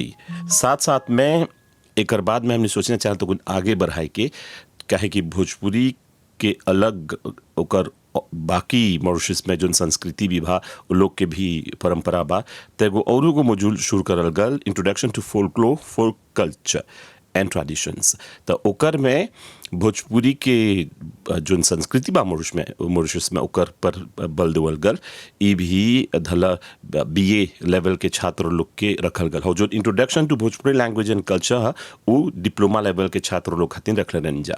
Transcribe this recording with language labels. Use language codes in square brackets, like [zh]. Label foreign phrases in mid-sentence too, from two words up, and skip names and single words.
[bho] साथ साथ में एकर बाद में हमने सोचना चाहते कुछ आगे बढ़ाए के, काहे कि भोजपुरी के अलग ओकर बाकी मॉरिशस में जो संस्कृति भी बा, वो लोग के भी परंपरा बा। तो एगो और एगो मॉड्यूल शुरू करल गल, [en] Introduction to Folklore, Folk Culture and Traditions. [bho] तो ओकर में भोजपुरी के जो संस्कृति बा मॉरिशस में ओकर पर बल देवल गल। ई भी धला [en] BA level [bho] के छात्र लोग के रखल गल हो। जो [en] Introduction to Bhojpuri Language and Culture [bho] है वो [en] diploma level [bho] के छात्र लोग खातिर रखल रहन जा।